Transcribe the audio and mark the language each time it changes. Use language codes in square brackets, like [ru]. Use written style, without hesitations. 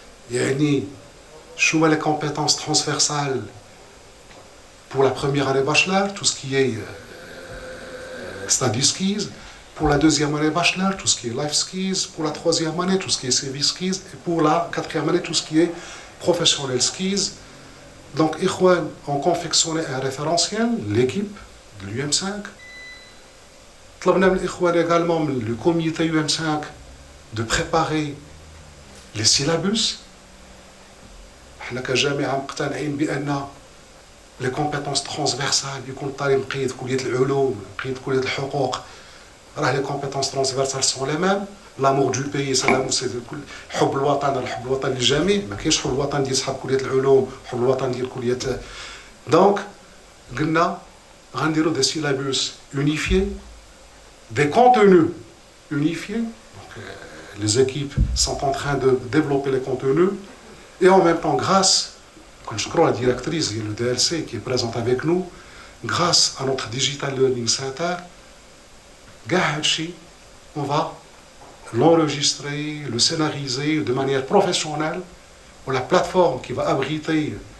[fr] Les compétences transversales pour la première année bachelor, tout ce qui est study skills, pour la deuxième année bachelor, tout ce qui est life skills, pour la troisième année, tout ce qui est service skills, et pour la quatrième année, tout ce qui est professional skills. Donc, Ikhwan ont confectionné un référentiel, l'équipe de l'UM5. [ar] طلبنا من الإخوان [fr] également le comité UM5 de préparer les syllabus. [ar] احنا كجامعة مقتنعين بأن [fr] les compétences transversales [ar] يكون الطالب مقيد كلية العلوم، مقيد كلية الحقوق، راه [fr] les compétences transversales sont les mêmes. L'amour du pays, c'est [ar] حب الوطن، الحب الوطن للجميع، ما كاينش حب الوطن ديال صحاب كلية العلوم، حب الوطن ديال كلية. [fr] Donc [ar] قلنا غنديروا [fr] des syllabus unifiés, des contenus unifiés. Donc, les équipes sont en train de développer les contenus, et en même temps, grâce, comme je crois la directrice le DLC qui est présente avec nous, grâce à notre Digital Learning Center, on va l'enregistrer, le scénariser de manière professionnelle, pour la plateforme qui va abriter